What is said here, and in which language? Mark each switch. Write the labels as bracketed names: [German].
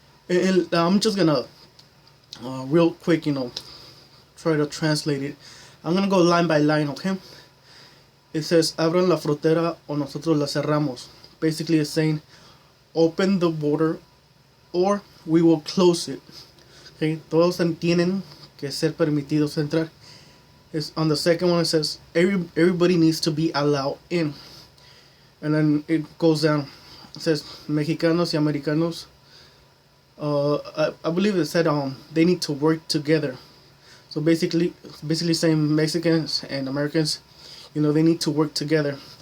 [English] And I'm just gonna real quick, try to translate it. I'm gonna go line by line, okay? It says [Spanish] abran la frontera o nosotros la cerramos. [English] Basically, it's saying open the border or we will close it. [Spanish] Okay, todos tienen que ser permitidos entrar. [English] It's on the second one. It says everybody needs to be allowed in, and then it goes down. It says [Spanish] Mexicanos y Americanos. [English] I believe it said they need to work together. So basically saying Mexicans and Americans, they need to work together.